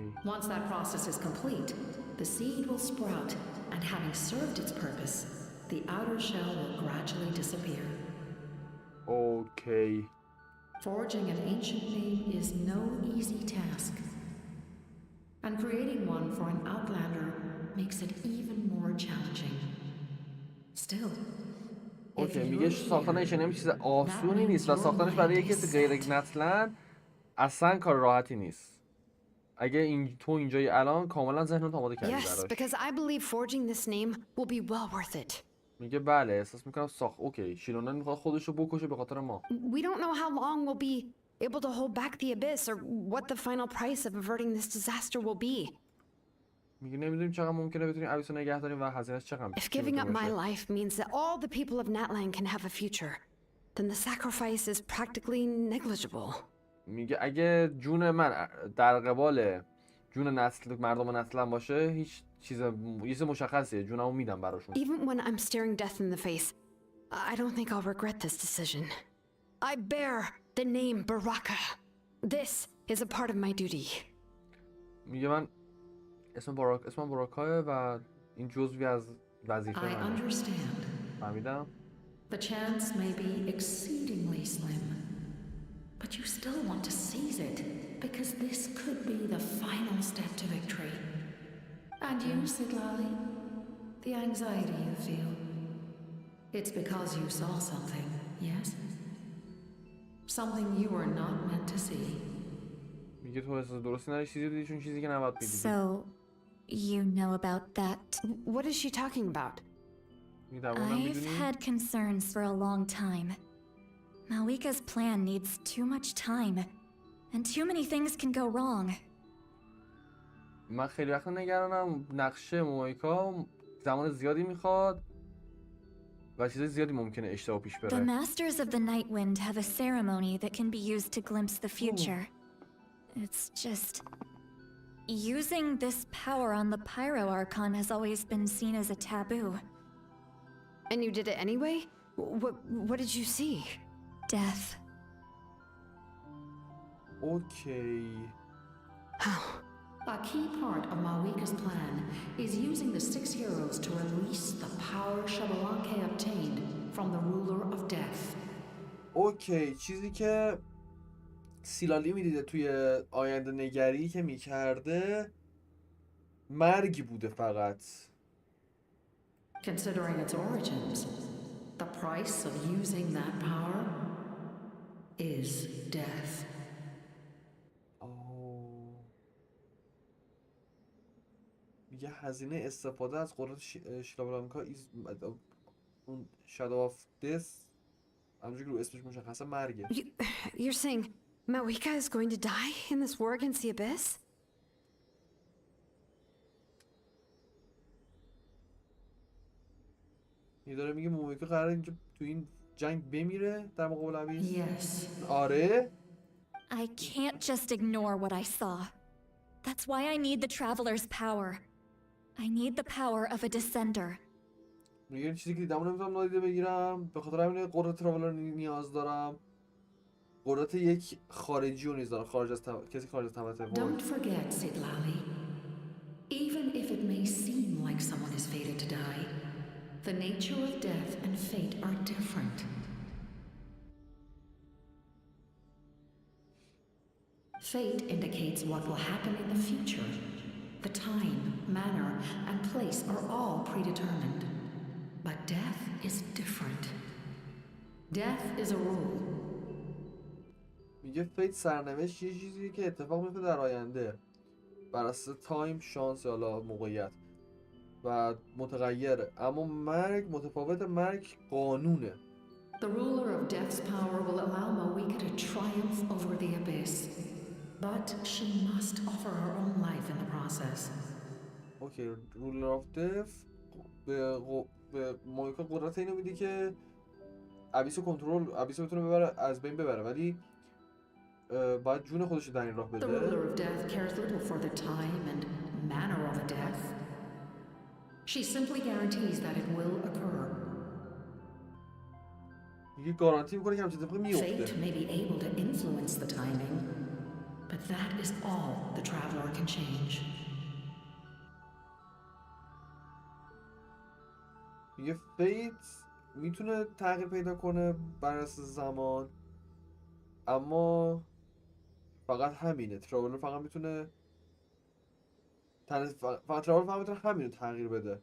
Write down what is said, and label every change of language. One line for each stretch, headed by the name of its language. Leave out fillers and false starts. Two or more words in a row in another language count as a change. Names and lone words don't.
English: Once that process is complete, the seed will sprout, and having served its purpose, the outer shell will gradually disappear. Okay. Forging an ancient name is no easy task, and creating one for an outlander makes it even more challenging. Still,
Persian: اوکی میگه ساختن
English: ancient name
Persian: چیز آسونی نیست و ساختنش برای کسی غیر نتلن اصلا کار راحتی نیست. اگه تو اینجایی الان کاملا ذهنت آماده کردی براش.
English: Yes, because I believe forging this name will be well worth it.
Persian: میگه بله احساس میکنم اوکی شیلونن میخواد خودش رو بکشه به خاطر ما.
English: We don't know how long we'll be able to hold back the abyss or what the final price of averting this disaster will be.
Persian: میگه نمیدونیم چقدر ممکنه بتونیم ابیس رو نگه داریم و هزینه‌اش چقدر
English: If giving up my life means that all the people of Natlan can have a future, then the sacrifice is practically negligible.
Persian: میگه اگه جون من در قبال جون مردم نسلم باشه هیچ چیز مشخصیه جونمو میدم براشون.
English: Even when I'm staring death in the face, I don't think I'll regret this decision. I bear the name Baraka. This is a part of my duty.
Persian: میگه من اسم باراکاه و این جزوی از وظیفه منه.
English: I understand.
Persian: فهمیدم.
English: The chance may be exceedingly slim, but you still want to seize it because this could be the final step to victory. And you, Sidlali, the anxiety you feel, it's because you saw something, yes? Something you were not meant to see.
Persian: میگه تو احساس درستی نداری چیزی دیدی چون چیزی که نباید بدیدی.
English: So, you know about that? What is she talking about? I've had concerns for a long time. Malika's plan needs too much time, and too many things can go wrong.
Persian: من خیلی وقت نگرانم نقشه مایکا زمان زیادی میخواد و چیز زیادی ممکنه اشتباه پیش بره.
English: The Masters of the Night Wind have a ceremony that can be used to glimpse the future. It's just... using this power on the Pyro Archon has always been seen as a taboo. And you did it anyway? What did you see? Death. Okay. How? A key part of Malika's plan is using the 6 heroes to release the power Shabalanke obtained from the ruler of death.
Persian: اوکی چیزی که سیلالی میدیده توی آینده نگری که میکرده مرگی بوده فقط.
English: Considering its origins, the price of using that power is death.
Persian: میگه هزینه استفاده از قدرت شیلابلانکا اون
English: shadow of death
Persian: همونجوری که رو اسمش مشخصه مرگه.
English: You're saying Malika is going to die in this war against the abyss?
Persian: داره میگه مومیکا قراره اینجا تو این جنگ بمیره در مقابل ابیس.
English: Yes.
Persian: آره.
English: I can't just ignore what I saw. That's why I need the Traveler's power. I need the power of a descender.
Persian: میگه چیزی که دیدم نمیتونم نادیده بگیرم، به خاطر همین قدرت تراولر نیاز دارم. قدرت یک خارجی رو نیز دارم، کسی خارج از تمت
English: Don't forget, Sidlali. Even if it may seem like someone is fated to die, the nature of death and fate are different. Fate indicates what will happen in the future. The time, manner, and place are all predetermined. But death is different. Death is a rule.
Persian: میگه فیت سرنوشت یه چیزی که اتفاق میفته در آینده بر اساس تایم، شانس یا حالا موقعیت و متغیره، اما مرگ متفاوت، مرگ قانونه.
English: The ruler of death's power will allow Mawika to triumph over the abyss, but she must offer her own life in the process.
Persian: اوکی،
English: ruler of death
Persian: به مایکا قدرت اینو میده که ابیسو بتونه ببره، از بین ببره، ولی باید جون خودش رو در این راه بده.
English: The ruler of death cares little for the time and manner of a death. She simply guarantees that it will occur.
Persian: میگه گارانتی میکنه که همچین اتفاقی میفته.
English: Fate may be able to influence the timing, but that is all the traveler can change.
Persian: میگه فیت میتونه تغییر پیدا کنه بر اساس زمان، اما فقط همینه. تراولر فقط میتونه همینو تغییر بده.